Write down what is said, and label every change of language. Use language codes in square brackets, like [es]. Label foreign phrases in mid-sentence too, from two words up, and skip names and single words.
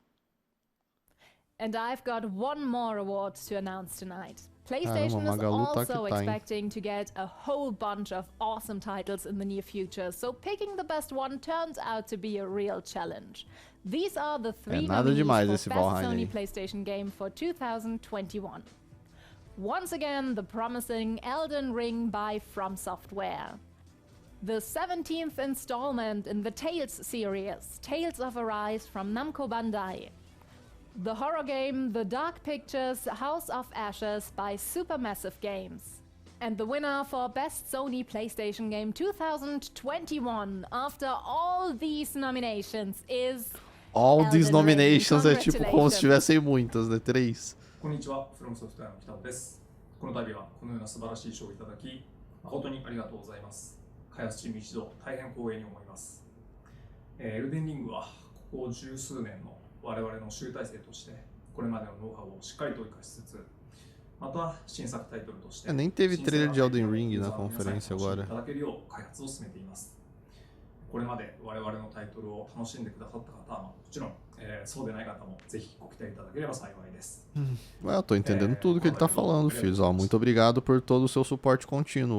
[en] And I've got one more award to announce tonight. PlayStation is [pt] Magalu tá [en] also [pt] que tá, hein? [en] expecting to get a whole bunch of awesome titles in the near future, so picking the best one turns out to be a real challenge. These are the three [pt] nada [en] nominees [pt] demais [en] for [pt] esse [en] Best [pt] Valheim [en] Sony [pt] aí. [en] PlayStation Game for 2021. Once again, the promising Elden Ring by From Software. The 17th installment in the Tales series, Tales of Arise from Namco Bandai. The horror game The Dark Pictures House of Ashes by Supermassive Games. And the winner for Best Sony PlayStation Game 2021 after all these nominations is All these Elden Ring. [pt] nominations é tipo como se tivessem muitas, né? 3. [ja] こんにちは、フロムソフトウェアの北尾です。この度はこのような素晴らしい賞をいただき、誠にありがとうございます。開発チーム一同大変光栄に思います。エルデンリングはここ十数年の我々の集大成として、これまでのノウハウをしっかりと活かしつつ、 また新作タイトルとして [pt] Nem teve trailer de Elden Ring na conferência agora. [ja] いただけるよう開発を進めています。これまで我々のタイトルを楽しんでくださった方はもちろん、そうでない方もぜひご期待いただければ幸いです。 [pt] Ué, eu tô entendendo tudo que ele tá falando, filhos. Ó, muito obrigado por todo o seu suporte contínuo.